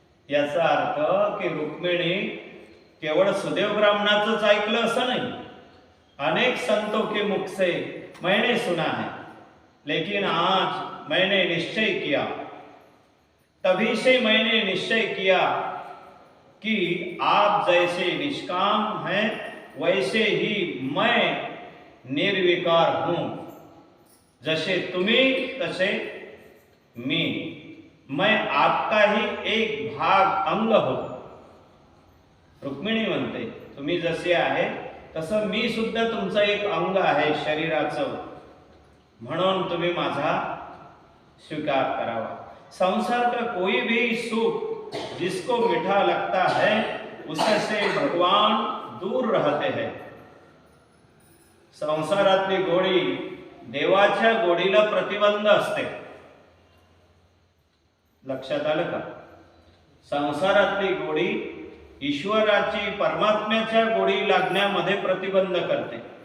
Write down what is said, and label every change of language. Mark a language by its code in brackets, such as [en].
[mr] याचा अर्थ की रुक्मिणी केवळ सुदेव ब्राह्मणाचंच ऐकलं असं नाही. [hi] अनेक संतों के मुख से मैंने सुना है, लेकिन आज मैंने निश्चय किया, तभी से मैंने निश्चय किया कि आप जैसे निष्काम हैं वैसे ही मैं निर्विकार हूं. जैसे [mr] तुम्ही तसे मी, [hi] मैं आपका ही एक भाग अंग हो. [mr] रुक्मिणी म्हणते तुम्ही जसे आहे तसं मी सुद्धा तुमचं एक अंग आहे शरीराचं, म्हणून तुम्ही माझा स्वीकार करावा. [hi] संसार का कोई भी सुख जिसको मीठा लगता है उससे भगवान दूर रहते हैं. [mr] संसारातली गोडी देवाच्या गोडीला प्रतिबंध असते. लक्षात आलं का? संसारातली गोडी ईश्वराची परमात्म्याच्या गोडी लागण्यामध्ये प्रतिबंध करते.